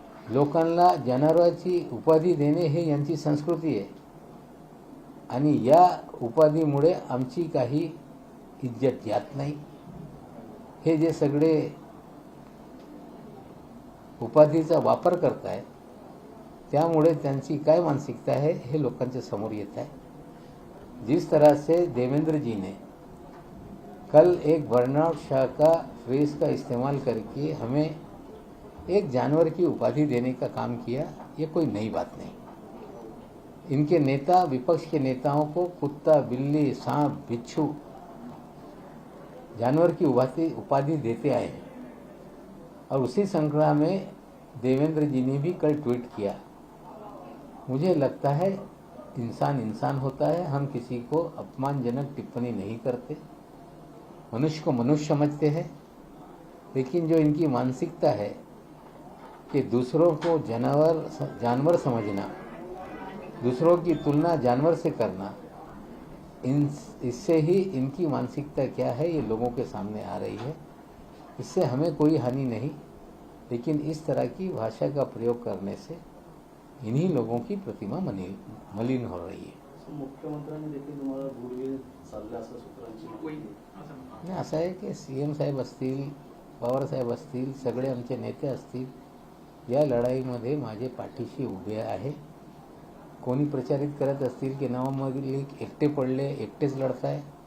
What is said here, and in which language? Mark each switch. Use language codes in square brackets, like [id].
[mr] लोकांना जनावराची उपाधी देणे हे यांची संस्कृती आहे आणि या उपाधीमुळे आमची काही इज्जत यात नाही. हे जे सगळे उपाधीचा वापर करताय त्यामुळे त्यांची काय मानसिकता है हे लोकांच्या समोर येत आहे. [hi] जिस तरह से देवेंद्र जी ने कल एक बर्नाड शाह का फ्रेज का इस्तेमाल करके हमें एक जानवर की उपाधि देने का काम किया, ये कोई नई बात नहीं. इनके नेता, विपक्ष के नेताओं को कुत्ता, बिल्ली, सांप, बिच्छू, जानवर की उपाधि देते आए हैं. और उसी श्रृंखला में देवेंद्र जी ने भी कल ट्वीट किया. मुझे लगता है इंसान इंसान होता है, हम किसी को अपमानजनक टिप्पणी नहीं करते, मनुष्य को मनुष्य समझते हैं. लेकिन जो इनकी मानसिकता है कि दूसरों को जानवर समझना, दूसरों की तुलना जानवर से करना, इससे ही इनकी मानसिकता क्या है ये लोगों के सामने आ रही है. इससे हमें कोई हानि नहीं, लेकिन इस तरह की भाषा का प्रयोग करने से इन्हीं लोगों की प्रतिमा मलिन हो रही है. [mr] मुख्यमंत्र्यांनी देखील तुम्हाला गुडविल चालले असं सूत्रांची कोई माहिती आहे. असं आणि असं आहे की CM साहेब असतील, पवार साहेब असतील, सगळे आमचे नेते असतील, या लढाईमध्ये माझे पाठीशी उभे आहे. कोणी प्रचारित करत असतील की नवाब मलिक एकटे पडले, एकटेच लढताय.